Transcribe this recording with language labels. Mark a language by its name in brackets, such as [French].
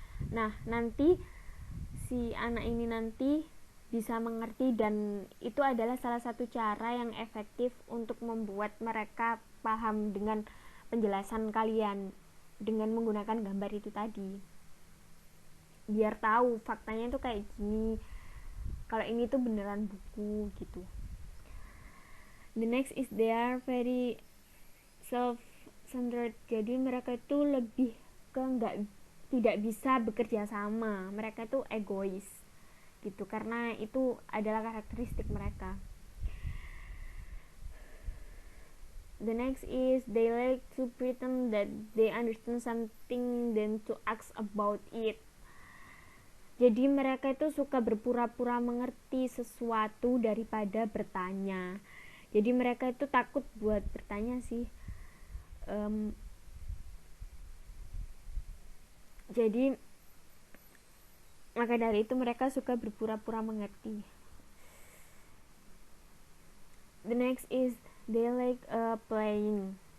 [Indonesian] Nah, nanti si anak ini nanti bisa mengerti, dan itu adalah salah satu cara yang efektif untuk membuat mereka paham dengan penjelasan kalian dengan menggunakan gambar itu tadi, biar tahu faktanya itu kayak gini, kalau ini tuh beneran buku gitu. [English] The next is they are very self-centered. [Indonesian] Jadi mereka itu lebih ke tidak bisa bekerja sama, mereka itu egois gitu, karena itu adalah karakteristik mereka. [English] The next is they like to pretend that they understand something then to ask about it. [Indonesian] Jadi mereka itu suka berpura-pura mengerti sesuatu daripada bertanya. Jadi mereka itu takut buat bertanya sih. Jadi maka dari itu mereka suka berpura-pura mengerti. [English] The next is they like playing.